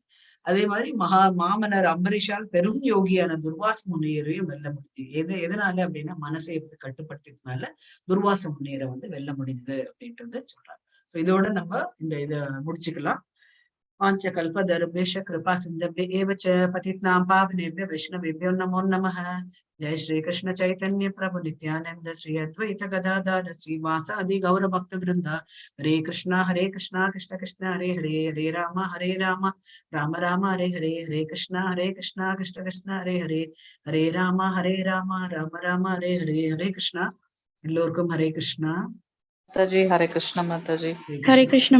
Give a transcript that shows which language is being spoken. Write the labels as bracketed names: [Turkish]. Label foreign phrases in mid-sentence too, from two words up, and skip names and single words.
[Tamil] அதே மாதிரி மாமன்னர் அம்பரீஷால் பெரும் யோகியான துர்வாச முனியரையும் வெல்ல முடியுது. எதனால அப்படின்னா மனசை கட்டுப்படுத்தினால துர்வாச முனியரை வெல்ல முடியுது அப்படின்றது சொல்றாங்க. சோ இதோட நம்ம இதை முடிச்சுக்கலாம். [Sanskrit] वाञ्छा कल्पतरुभ्यश्च कृपा सिन्धुभ्य एव च पतितानां पावनेभ्यो वैष्णवेभ्यो नमो नमः. जय श्री कृष्ण चैतन्य प्रभु नित्यानंद श्री अद्वैत गदाधर श्रीवासादि गौर भक्त वृंदा. हरे कृष्णा कृष्ण कृष्ण हरे हरे, हरे राम राम राम हरे हरे, हरे कृष्णा कृष्ण कृष्ण हरे हरे, हरे राम राम राम हरे हरे. हरे कृष्णा. [Tamil] எல்லோருக்கும் ஹரே கிருஷ்ணா. மாதாஜி. ஹரே கிருஷ்ண மாதாஜி. ஹரே கிருஷ்ண.